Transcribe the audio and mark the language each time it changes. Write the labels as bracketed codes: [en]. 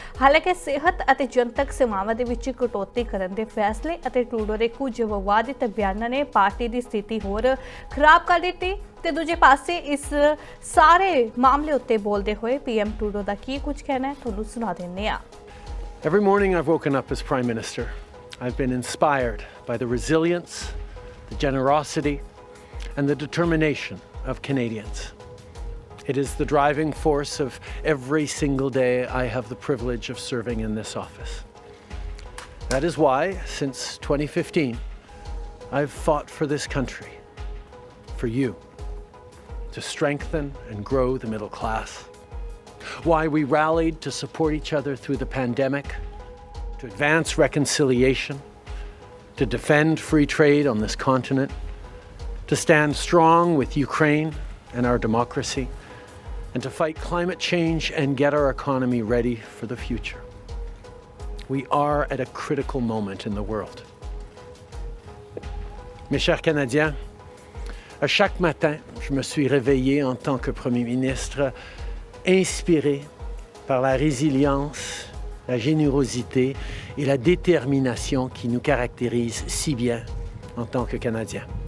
[pa] ਹਾਲਾਂਕਿ ਸਿਹਤ ਅਤੇ ਜਨਤਕ ਸੇਵਾਵਾਂ ਦੇ ਵਿੱਚ ਕਟੌਤੀ ਕਰਨ ਦੇ ਫੈਸਲੇ ਅਤੇ ਟਰੂਡੋ ਦੇ ਕੁਝ ਵਿਵਾਦਿਤ ਬਿਆਨਾਂ ਨੇ ਪਾਰਟੀ ਦੀ ਸਥਿਤੀ ਹੋਰ ਖਰਾਬ ਕਰ ਦਿੱਤੀ। ਤੇ ਦੂਜੇ ਪਾਸੇ ਇਸ ਸਾਰੇ ਮਾਮਲੇ ਉੱਤੇ ਬੋਲਦੇ ਹੋਏ ਪੀਐਮ ਟਰੂਡੋ ਦਾ ਕੀ ਕੁਝ ਕਹਿਣਾ ਹੈ ਤੁਹਾਨੂੰ ਸੁਣਾ ਦਿੰਦੇ ਆ। [en] Every morning I've woken up as Prime Minister. I've been inspired by the resilience, the generosity and the determination of Canadians. It is the driving force of every single day I have the privilege of serving in this office. That is why, since 2015, I've fought for this country, for you, to strengthen and grow the middle class. Why we rallied to support each other through the pandemic, to advance reconciliation, to defend free trade on this continent, to stand strong with Ukraine and our democracy, and to fight climate change and get our economy ready for the future. We are at a critical moment in the world. [fr] Mes chers Canadiens, à chaque matin, je me suis réveillé en tant que Premier ministre, inspiré par la résilience, la générosité et la détermination qui nous caractérisent si bien en tant que Canadiens.